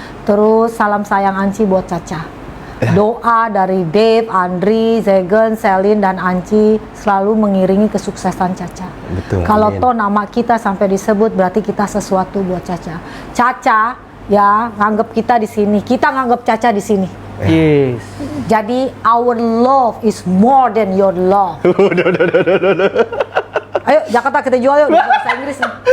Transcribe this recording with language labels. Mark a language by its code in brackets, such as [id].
[id] Terus salam sayang Anci buat Caca. Doa dari Dave, Andri, Zegen, Selin, dan Anci selalu mengiringi kesuksesan Caca. Betul, Kalau amin. toh nama kita sampai disebut berarti kita sesuatu buat Caca. Caca ya nganggap kita di sini, kita nganggap Caca di sini. [en] Yes. [id] Jadi [en] our love is more than your love. [id] Ayo Jakarta kita jual yuk, bahasa Inggris nih.